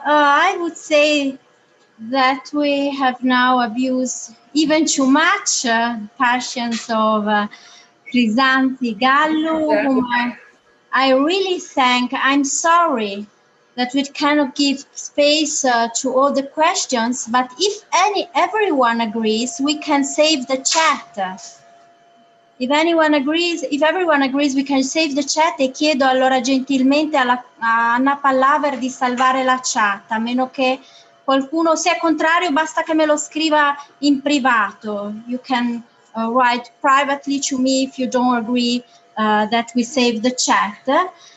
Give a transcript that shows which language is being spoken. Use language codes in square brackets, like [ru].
[en] I would say that we have now abused even too much patience of Chrysanthi Gallou, whom I really thank. I'm sorry that we cannot give space to all the questions, but if everyone agrees, we can save the chat. If everyone agrees, we can save the chat, [it] e chiedo allora gentilmente a Anna Pallaver di salvare la chat, a meno che qualcuno sia contrario, basta che me lo scriva in privato. [en] You can write privately to me if you don't agree that we save the chat.